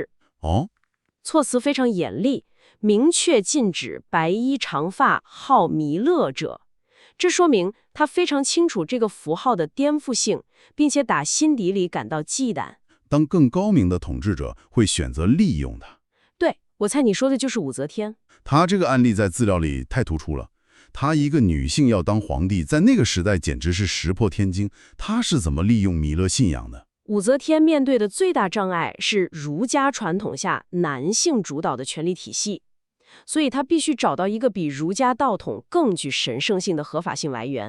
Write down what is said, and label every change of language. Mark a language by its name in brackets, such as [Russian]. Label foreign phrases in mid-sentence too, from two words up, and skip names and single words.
[Chinese] 措辭非常嚴厲，明確禁止白衣長髮號彌勒者。這說明他非常清楚這個符號的顛覆性，並且打心底裡感到忌憚。當更高明的統治者會選擇利用它。對，我猜你說的就是武則天。他這個案例在資料裡太突出了。她一個女性要當皇帝，在那個時代簡直是石破天驚。她是怎麼利用彌勒信仰的？武則天面對的最大障礙是儒家傳統下男性主導的權力體系，所以她必須找到一個比儒家道統更具神聖性的合法性來源。